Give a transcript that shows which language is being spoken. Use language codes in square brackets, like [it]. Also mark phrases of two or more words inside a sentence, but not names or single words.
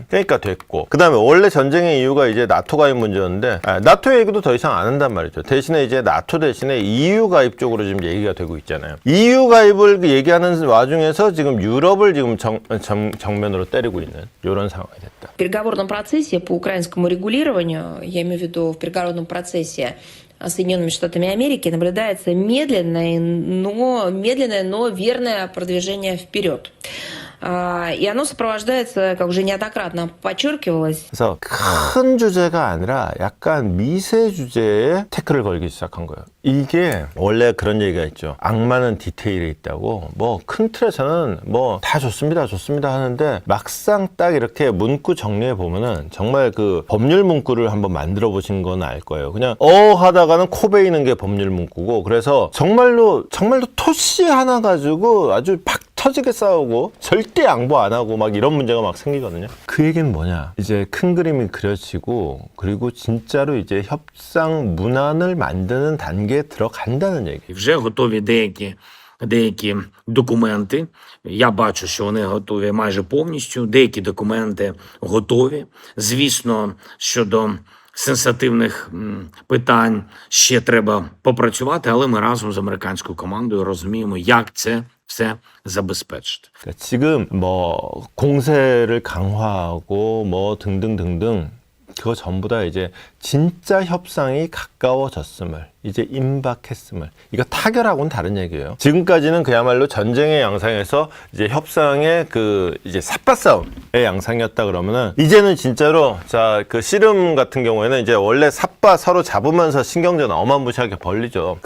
[ko] 그러니까 됐고 그다음에 원래 전쟁의 이유가 이제 나토 가입 문제였는데 나토 얘기도 더 이상 안 한단 말이죠. 대신에 이제 나토 대신에 EU 가입 쪽으로 지금 얘기가 되고 있잖아요. EU 가입을 얘기하는 와중에서 지금 유럽을 지금 정면으로 때리고 있는 이런 상황이 됐다. [ru] В переговорном процессе по украинскому регулированию, я имею в виду в переговорном процессе Соединенными Штатами Америки, наблюдается медленное, но верное продвижение вперед. И оно сопровождается, как уже неоднократно подчеркивалось. [ko] 그래서 큰 주제가 아니라 약간 미세 주제에 태클을 걸기 시작한 거예요. 이게 원래 그런 얘기가 있죠. 악마는 디테일에 있다고. 뭐 큰 틀에서는 뭐 다 좋습니다 하는데 막상 딱 이렇게 문구 정리해 보면은 정말 그 법률 문구를 한번 만들어 보신 건 알 거예요. 그냥 하다가는 코 베이는 게 법률 문구고 그래서 정말로 토시 하나 가지고 아주 박 터지게 싸우고 절대 양보 안 하고 막 이런 문제가 막 생기거든요. 그 얘기는 뭐냐? 이제 큰 그림이 그려지고 그리고 진짜로 이제 협상 문안을 만드는 단계에 들어간다는 얘기. [uk] Вже готові деякі документи. Я бачу, що вони готові майже повністю. Деякі документи готові. Звісно, щодо сенситивних питань ще треба попрацювати, але ми разом з американською командою розуміємо, як це все забезпечити. [ko] 그러니까 지금 뭐 공세를 강화하고 뭐 등등등등 그거 전부 다 이제 진짜 협상이 가까워졌음을 이제 임박했음을 이거 타결하고는 다른 얘기예요. 지금까지는 그야말로 전쟁의 양상에서 이제 협상의 그 이제 삿바싸움의 양상이었다 그러면은 이제는 진짜로 자 그 씨름 같은 경우에는 이제 원래 삿바 서로 잡으면서 신경전 어마무시하게 벌리죠.